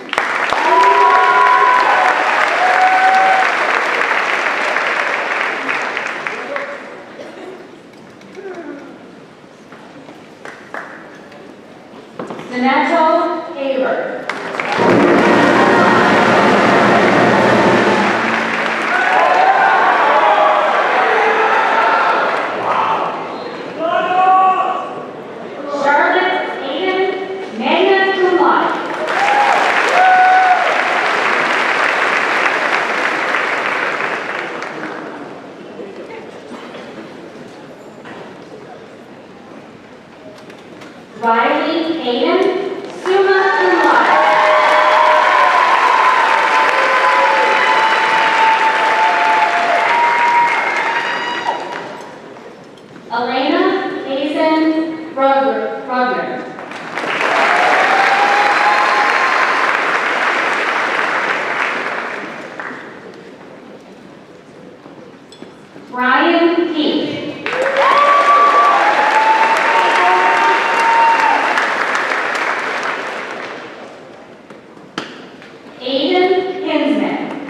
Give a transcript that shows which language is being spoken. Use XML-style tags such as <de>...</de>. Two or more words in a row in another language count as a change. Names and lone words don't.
<en>Donato Haber. Charlotte Hayden,</en> <la>magna cum laude.</la> <en>Riley Hayden,</en> <la>summa cum laude.</la> <en>Elena Hazen Rugner. Brian Keith. Aiden Hinsman.</en>